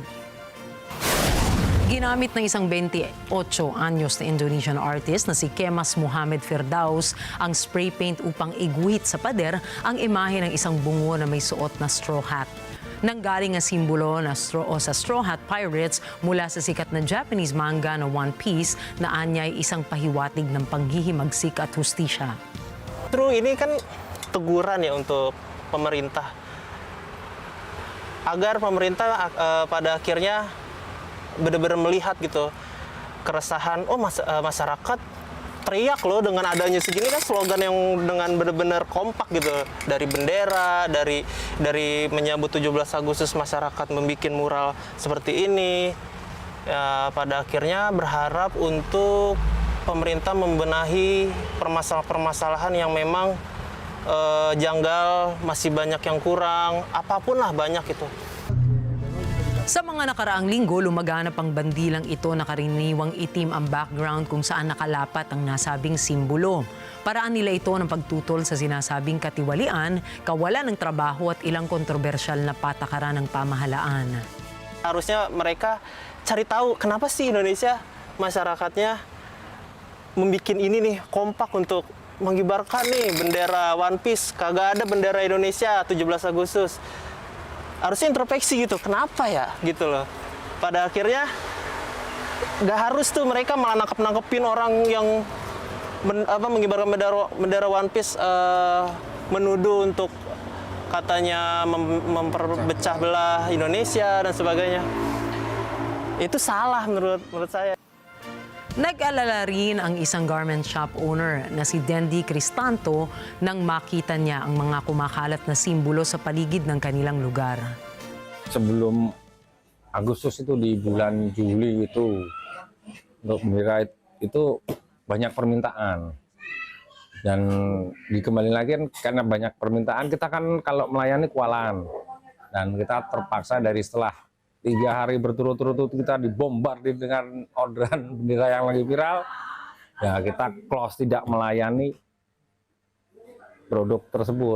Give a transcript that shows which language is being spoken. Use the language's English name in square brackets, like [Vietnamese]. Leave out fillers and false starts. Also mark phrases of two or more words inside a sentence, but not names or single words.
[Filipino] Ginamit ng isang 28 anyos na Indonesian artist na si Kemas Muhammad Firdaus ang [English] spray paint [Filipino] upang iguhit sa pader ang imahe ng isang bungo na may suot na [English] straw hat. [Filipino] Nanggaling ang simbolo na sa Straw Hat Pirates mula sa sikat na Japanese manga na One Piece na anyay isang pahiwatig ng panghihimagsik at hustisya. True, [Indonesian] ini kan teguran ya untuk pemerintah. Agar pemerintah pada akhirnya benar-benar melihat gitu keresahan, masyarakat teriak loh dengan adanya segini, kan slogan yang dengan benar-benar kompak gitu, dari bendera, dari menyambut 17 Agustus masyarakat membuat mural seperti ini. Ya, pada akhirnya berharap untuk pemerintah membenahi permasalahan-permasalahan yang memang janggal, masih banyak yang kurang, apapun lah banyak itu. [Filipino] Sa mga nakaraang linggo, lumaganap ang bandilang ito na karaniwang itim ang background kung saan nakalapat ang nasabing simbolo. Paraan nila ito ng pagtutol sa sinasabing katiwalian, kawalan ng trabaho at ilang kontrobersyal na patakaran ng pamahalaan. [Indonesian] Harusnya mereka cari tahu kenapa sih Indonesia masyarakatnya membuat ini nih kompak untuk mengibarkan nih bendera One Piece, kagak ada bendera Indonesia 17 Agustus. Harusnya introspeksi gitu, kenapa ya gitu loh. Pada akhirnya nggak harus tuh mereka malah nangkep-nangkepin orang yang mengibarkan bendera One Piece, menuduh untuk katanya memperpecah belah Indonesia dan sebagainya. Itu salah menurut saya. [Filipino] Nag-alala rin ang isang [English] garment shop owner [Filipino] na si Dendi Cristanto nang makita niya ang mga kumakalat na simbolo sa paligid ng kanilang lugar. [Indonesian] Sebelum Agustus itu di bulan Juli itu untuk bendera itu banyak permintaan. Dan dikembali lagi karena banyak permintaan, kita kan kalau melayani kualan. Dan kita terpaksa dari setelah 3 hari berturut-turut kita dibombardir dengan orderan bendera yang lagi viral, ya kita close, tidak melayani produk tersebut.